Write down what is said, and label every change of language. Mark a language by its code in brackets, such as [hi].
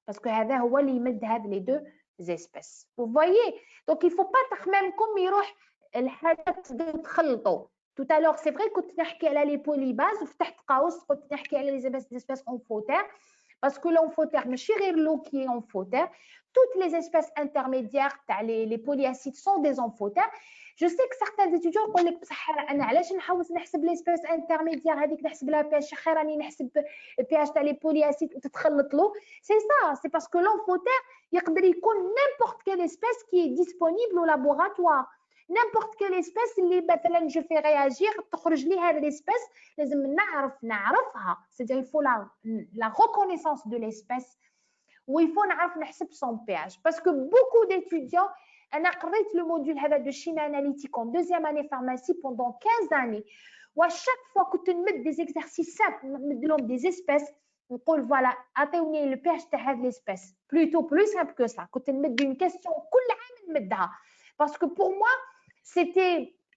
[fr] Parce que هذا هو اللي يمد هذه les deux espèces. Vous voyez? Donc, il ne faut pas [ar] تخممكم يروح الحاجات تخلطوا. [fr] Tout à l'heure, c'est vrai [ar] كنت نحكي على [fr] les polybases [ar] وفتحت قوس قلت نحكي على [fr] les espèces amphotères parce que l'amphotère [ar] ماشي غير [fr] l'eau qui est amphotère. Toutes les espèces intermédiaires, les polyacides sont des amphotères. Je sais que certains étudiants [ar] يقول لك بصح انا علاش نحوس نحسب [fr] l'espèce intermédiaire [ar] هذيك نحسب لها [fr] pH [ar] خير راني نحسب [fr] pH تاع les polyacides [ar] وتتخلط له. [fr] C'est ça, c'est parce que l'amphotère [ar] يقدر يكون [fr] n'importe quelle espèce qui est disponible au laboratoire. N'importe quelle espèce اللي مثلا je fais réagir [ar] تخرج لي هذه [fr] l'espèce [ar] لازم نعرفها. [fr] C'est-à-dire il faut la reconnaissance de l'espèce ou il faut [ar] نعرف نحسب [fr] son pH parce que beaucoup d'étudiants [ar] انا قريت [fr] le module هذا de chimie analytique en deuxième année pharmacie pendant 15 années و chaque fois كنت نمد des exercices simples [ar] نمد لهم [fr] des espèces نقول voilà [ar] عطيوني [fr] le pH تاع هذه l'espèce plutôt plus simple que ça كنت نمد une question [ar] كل عام نمدها [fr] parce que pour moi c'était